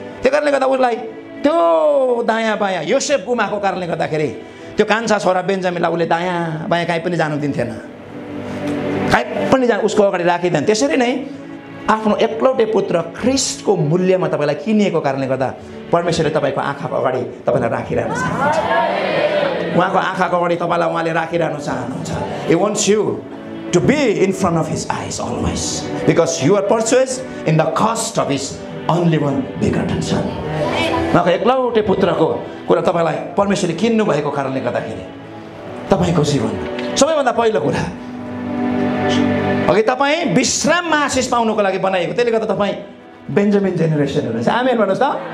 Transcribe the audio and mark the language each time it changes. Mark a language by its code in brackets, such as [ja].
[ne] त्यो कारणले गर्दा उसलाई त्यो दायाँ बायाँ योसेफ गुमाएको कारणले गर्दाखेरि त्यो कान्छा छोरा बेन्जामिनलाई उसले दायाँ बायाँ कहीँ पनि जानु दिन्थेन, कहीँ पनि उसको अगाडि राखिँदैन। त्यसरी नै आफ्नो एकलौटे पुत्र ख्रीष्टको मूल्यमा तपाईँलाई किनिएको कारणले गर्दा परमेश्वरले तपाईँको आँखाको अगाडि तपाईँलाई राखिरहन चाहनुहुन्छ। उहाँको आँखाको अगाडि तपाईँलाई उहाँले राखिरहनु चाहनुहुन्छ। [en] He wants you to be in front of his eyes always, because you are purchased in the cost of his only one begotten son. [ne] उहाँको एकलौटे पुत्रको कुरा तपाईँलाई परमेश्वरले किन्नु भएको कारणले गर्दाखेरि तपाईँको जीवन सबैभन्दा पहिलो कुरा अघि तपाईँ विश्राममा आशिष पाउनुको लागि बनाइएको, त्यसले गर्दा तपाईँ बेन्जामिन जेनेरेसन हुनुहुन्छ। आमेन भन्नुहोस् त।